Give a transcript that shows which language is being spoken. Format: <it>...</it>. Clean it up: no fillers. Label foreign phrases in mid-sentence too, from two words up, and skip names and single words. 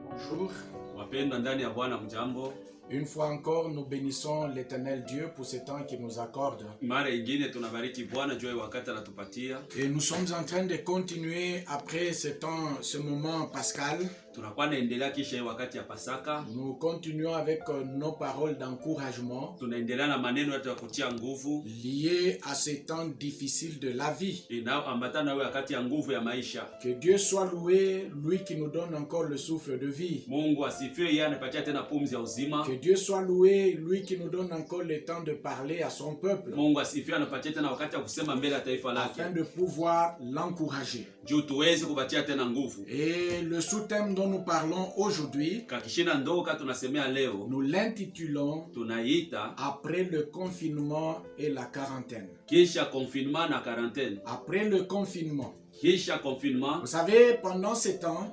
<fr>bonjour.</fr> <sw>Wapendwa ndani ya Bwana mjambo.</sw> <fr>Une fois encore, nous bénissons l'Éternel Dieu pour ce temps qu'il nous accorde.</fr> <sw>Mara ingine tunabariki Bwana juu ya wakati anatupatia.</sw> <fr>Et nous sommes en train de continuer après ce moment pascal.</fr> <sw>Tunakuwa naendelea kisha wakati ya Pasaka.</sw> <fr>Nous continuons avec nos paroles d'encouragement.</fr> <sw>Tunaendelea na maneno ya kutia nguvu</sw> <fr>liées à ces temps difficiles de la vie.</fr> <sw>Inaambatana na wakati ya nguvu ya maisha.</sw> <fr>Que Dieu soit loué, lui qui nous donne encore le souffle de vie.</fr> <sw>Mungu asifiwe, yeye anapatia tena pumzi ya uzima.</sw> <fr>Que Dieu soit loué, lui qui nous donne encore le temps de parler à son peuple.</fr> <sw>Mungu asifiwe, anapatia tena wakati ya kusema mbele ya taifa lake.</sw> <fr>Afin de pouvoir l'encourager.</fr> <sw>Juu tuweze kupatia tena nguvu.</sw> <fr>Et le sous-thème dont nous parlons aujourd'hui, nous l'intitulons</fr> <sw>tunaita</sw> <fr>après le confinement et la quarantaine.</fr> <sw>Kisha confinement na quarantaine.</sw> <fr>Après le confinement.</fr> <sw>Kisha confinement.</sw> <fr>Vous savez, pendant ces temps,</fr>